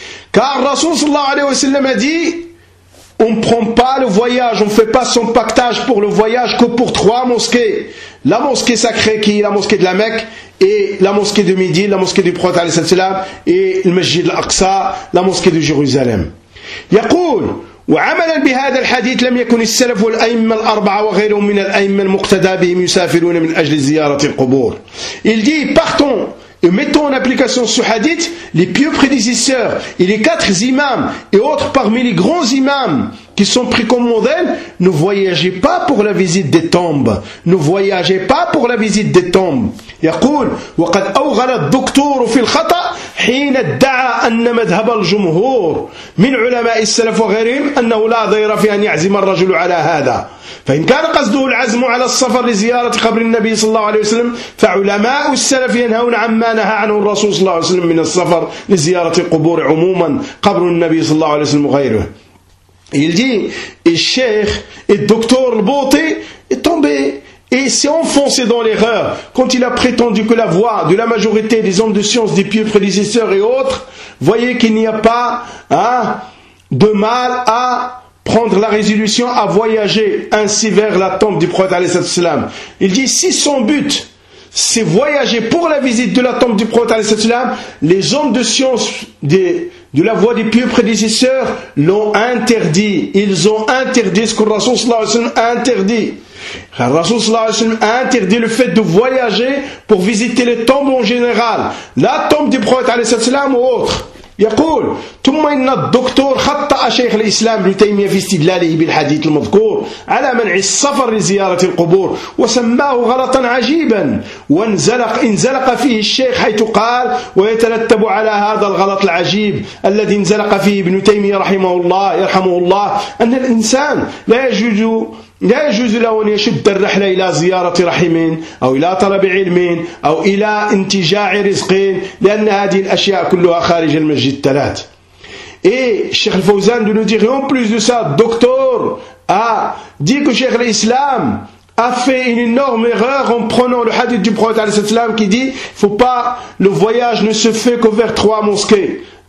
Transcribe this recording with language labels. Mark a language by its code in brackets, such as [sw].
[fr] Car Rasoul sallallahu alayhi wa sallam a dit, on prend pas le voyage, on fait pas son pactage pour le voyage que pour trois mosquées. La mosquée sacrée qui est la mosquée de la Mecque, et la mosquée de Midi, la mosquée du prophète alayhi salatu wasalam, et le masjid al-Aqsa, la mosquée de Jérusalem. [ar] Yaqul, وعملا بهذا الحديث لم يكن السلف والأئمة الأربعة وغيرهم من الأئمة المقتدى بهم يسافرون من أجل زيارة القبور. [fr] Il dit, partons et mettons en application ce hadith, les pieux prédécesseurs et les quatre imams et autres parmi les grands imams qui sont pris comme modèle, ne voyagez pas pour la visite des tombes. Ne voyagez pas pour la visite des tombes. [ar] يقول وقد أوغل الدكتور في الخطأ حين ادعى أن مذهب الجمهور من علماء السلف وغيرهم أنه لا ضير في أن يعزم الرجل على هذا فإن كان قصده العزم على السفر لزيارة قبر النبي صلى الله عليه وسلم فعلماء السلف ينهون عما نهى عنه الرسول صلى الله عليه وسلم من السفر لزيارة القبور عموما قبر النبي صلى الله عليه وسلم وغيره. [fr] Il dit, et Cheikh, et docteur Bouti est tombé et s'est enfoncé dans l'erreur quand il a prétendu que la voix de la majorité des hommes de science, des pieux prédécesseurs et autres, voyez qu'il n'y a pas de mal à prendre la résolution à voyager ainsi vers la tombe du prophète. Il dit, si son but c'est voyager pour la visite de la tombe du prophète, les hommes de science de la voix des pieux prédécesseurs l'ont interdit. Ils ont interdit ce que le Rasoul sallallahu alayhi wa sallam a interdit. Le Rasoul sallallahu alayhi wa sallam a interdit le fait de voyager pour visiter les tombes en général. La tombe du prophète alayhi wa sallam ou autre. [ar] يقول ثم إن الدكتور خطأ شيخ الإسلام ابن تيمية في استدلاله بالحديث المذكور على منع السفر لزيارة القبور وسماه غلطا عجيبا وانزلق فيه الشيخ حيث قال ويترتب على هذا الغلط العجيب الذي انزلق فيه ابن تيمية يرحمه الله أن الإنسان لا يجوز له أن يشد الرحلة إلى زيارة رحمين أو إلى طلب علمين أو إلى انتجاع رزقين لأن هذه الأشياء كلها خارج المسجد الثلاث. [fr] Et Cheikh Fawzan de nous dire, en plus de ça, docteur a dit que Cheikh l'Islam a fait une énorme erreur en prenant le hadith du prophète alayhi salam qui dit, faut pas, le voyage ne se fait que vers trois mosquées.